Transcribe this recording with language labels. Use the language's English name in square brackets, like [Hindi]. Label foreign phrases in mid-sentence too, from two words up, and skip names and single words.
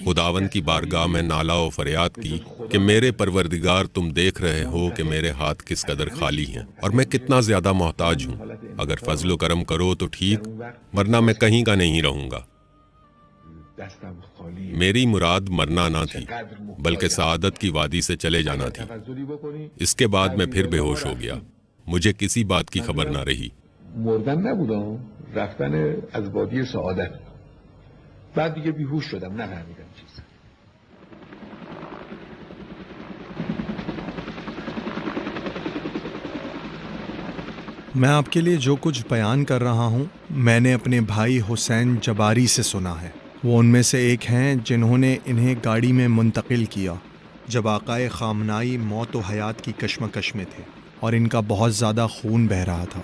[Urdu] خداوند کی بارگاہ میں نالہ و فریاد کی کہ میرے پروردگار تم دیکھ رہے ہو کہ میرے ہاتھ کس قدر خالی ہیں اور میں کتنا زیادہ محتاج ہوں. اگر فضل و کرم کرو تو ٹھیک، ورنہ میں کہیں کا نہیں رہوں گا. میری مراد مرنا نہ تھی بلکہ سعادت کی وادی سے چلے جانا تھی. اس کے بعد میں پھر بے ہوش ہو گیا. مجھے کسی بات کی خبر نہ رہی. [Persian] مردن نبودم، رفتن از وادی سعادت. بعد دیگه بیهوش شدم، نفهمیدم چیز. [Urdu] میں آپ کے لیے جو کچھ بیان کر رہا ہوں میں نے اپنے بھائی حسین جباری سے سنا ہے. وہ ان میں سے ایک ہیں جنہوں نے انہیں گاڑی میں منتقل کیا جب آقائے خامنائی موت و حیات کی کشمکش میں تھے اور ان کا بہت زیادہ خون بہہ رہا تھا.